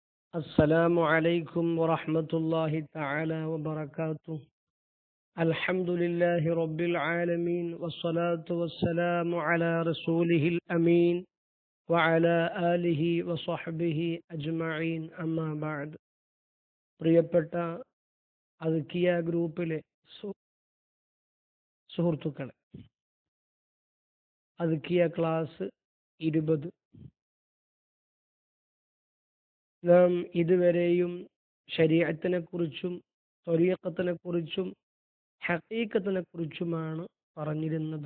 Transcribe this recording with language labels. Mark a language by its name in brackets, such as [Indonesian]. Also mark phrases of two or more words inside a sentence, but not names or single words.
[Arabic] السلام عليكم ورحمة الله تعالى وبركاته. الحمد لله رب العالمين والصلاة والسلام على رسوله الأمين وعلى آله وصحبه أجمعين أما بعد. [Malayalam] പ്രിയപ്പെട്ട അദ്കിയ ഗ്രൂപ്പിലെ സുഹൃത്തുക്കളെ, അദ്കിയ ക്ലാസ് 20 നാം ഇതുവരെയും ശരീഅത്തിനെ കുറിച്ചും ത്വരീഖത്തിനെ കുറിച്ചും ഹഖീഖത്തിനെ കുറിച്ചുമാണ് പറഞ്ഞിരുന്നത്.